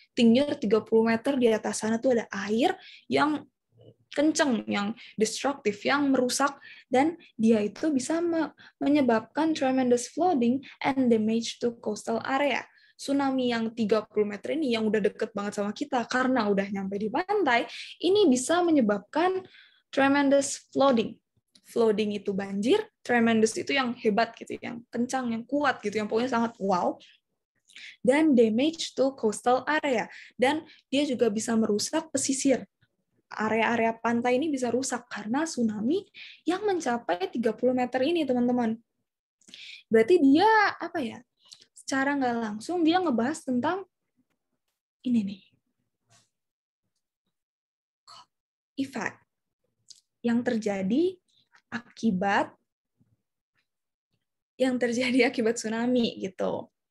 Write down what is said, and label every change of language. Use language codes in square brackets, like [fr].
[id] Tinggi 30 meter di atas sana tuh ada air yang kenceng, yang destruktif, yang merusak, dan dia itu bisa menyebabkan [en] tremendous flooding and damage to coastal area. [id] Tsunami yang 30 meter ini yang udah deket banget sama kita karena udah nyampe di pantai, ini bisa menyebabkan [en] tremendous flooding. [id] Flooding itu banjir, tremendous itu yang hebat gitu, yang kencang, yang kuat gitu, yang pokoknya sangat wow. [en] Dan damage to coastal area. [id] Dan dia juga bisa merusak pesisir. Area-area pantai ini bisa rusak karena tsunami yang mencapai 30 meter ini, teman-teman. Berarti dia apa ya? Secara nggak langsung dia ngebahas tentang ini nih, effect yang terjadi akibat tsunami gitu.